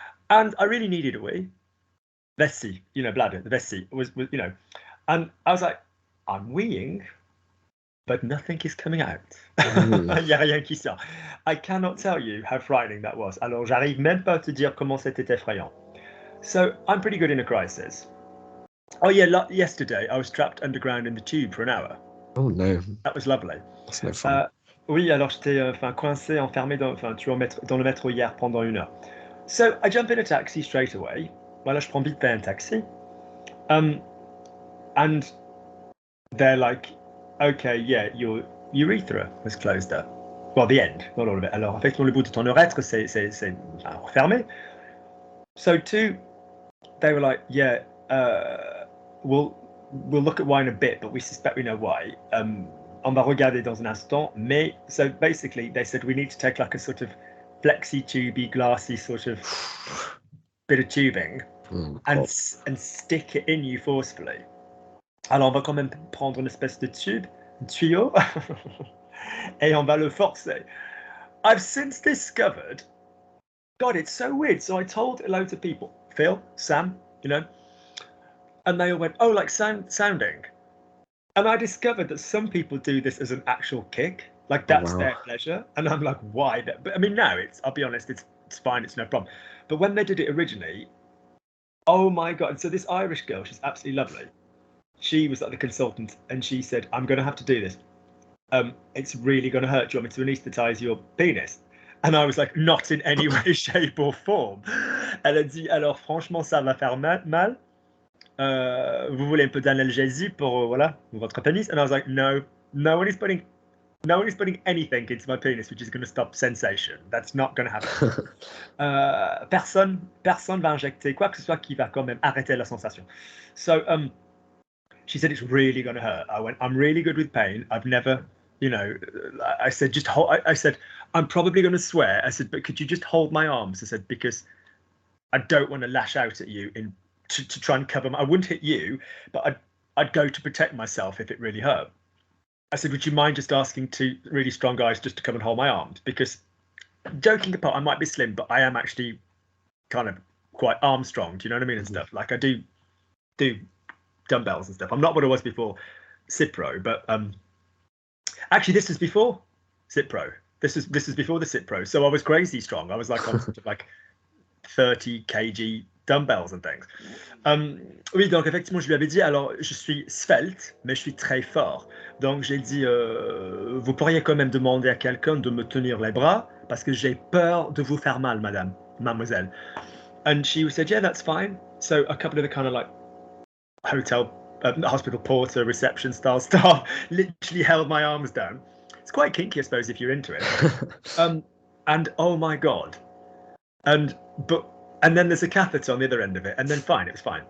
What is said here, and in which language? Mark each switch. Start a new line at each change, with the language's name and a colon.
English: And I really needed a wee. Vessie, you know, bladder, the vessie was, you know. And I was like, I'm weeing, but nothing is coming out.
French: Il y a rien qui sort.
English: I cannot tell you how frightening that was.
French: Alors, j'arrive même pas à te dire comment c'était effrayant.
English: So, I'm pretty good in a crisis. Oh yeah, yesterday I was trapped underground in the tube for an hour. Oh no. That was lovely. That's no fun.
French: Oui, alors j'étais coincé, enfermé dans le métro hier pendant 1 heure.
English: So, I jump in a taxi straight away.
French: Voilà, je prends vite fait un taxi.
English: And they're like, okay, yeah, your urethra was closed up. Well, the end, not all of it.
French: Alors, effectivement, le bout de ton urètre, c'est fermé.
English: So, they were like, yeah, we'll look at why in a bit, but we suspect we know why.
French: On va regarder dans un instant.
English: Mais so basically, they said we need to take like a sort of flexi tubey, glassy sort of bit of tubing and stick it in you forcefully.
French: Alors on va quand même prendre une espèce de tube, un tuyau, et on va le forcer.
English: I've since discovered, God, it's so weird. So I told loads of people, Phil, Sam, you know, and they all went, oh, like sounding. And I discovered that some people do this as an actual kick, like that's their pleasure. And I'm like, why? But I mean, now I'll be honest, it's fine, it's no problem. But when they did it originally, oh my God. And so this Irish girl, she's absolutely lovely. She was like the consultant, and she said, I'm going to have to do this. It's really going to hurt. Do you want me to anesthetize your penis? And I was like, not in any way, shape or form.
French: Elle a dit, alors franchement, ça va faire mal. Vous voulez un peu d'analgésie pour voilà votre pénis?
English: And I was like, no one is putting anything into my penis which is going to stop sensation. That's not going to happen.
French: Personne va injecter quoi que ce soit qui va quand même arrêter la sensation.
English: So she said it's really going to hurt. I went, I'm really good with pain. I've never, you know, I said just hold. I said I'm probably going to swear. I said, but could you just hold my arms? I said, because I don't want to lash out at you to try and cover. I wouldn't hit you, but I'd go to protect myself if it really hurt. I said, would you mind just asking two really strong guys just to come and hold my arms? Because joking apart, I might be slim, but I am actually kind of quite arm strong. Do you know what I mean? And stuff like I do dumbbells and stuff. I'm not what I was before Cipro, but actually this was before Cipro. This is before the Cipro. So I was crazy strong. I was like on sort of like 30 kg dumbbells and things.
French: Oui, donc effectivement, je lui avais dit, alors je suis svelte, mais je suis très fort. Donc j'ai dit, vous pourriez quand même demander à quelqu'un de me tenir les bras parce que j'ai peur de vous faire mal, mademoiselle.
English: And she said, yeah, that's fine. So a couple of the kind of like hospital porter, reception style staff literally held my arms down. It's quite kinky, I suppose, if you're into it. And oh my God. And then there's a catheter on the other end of it, and then fine, it was fine.